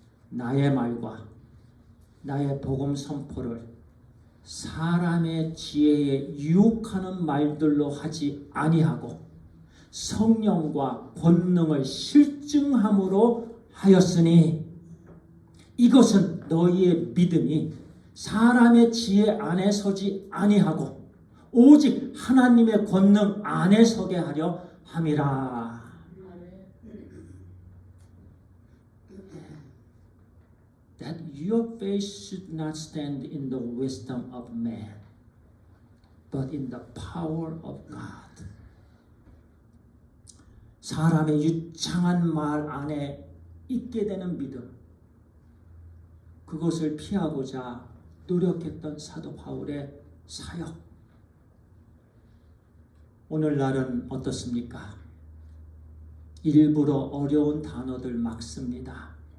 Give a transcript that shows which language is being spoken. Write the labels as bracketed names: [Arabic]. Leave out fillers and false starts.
[Korean] 나의 말과 나의 복음 선포를 사람의 지혜에 유혹하는 말들로 하지 아니하고 성령과 권능을 실증함으로 하였으니 이것은 너희의 믿음이 사람의 지혜 안에 서지 아니하고 오직 하나님의 권능 안에 서게 하려 함이라. [English] That your faith should not stand in the wisdom of man, but in the power of God. [Korean] 사람의 유창한 말 안에 있게 되는 믿음, 그것을 피하고자 노력했던 사도 바울의 사역. 오늘날은 어떻습니까? 일부러 어려운 단어들 막 씁니다.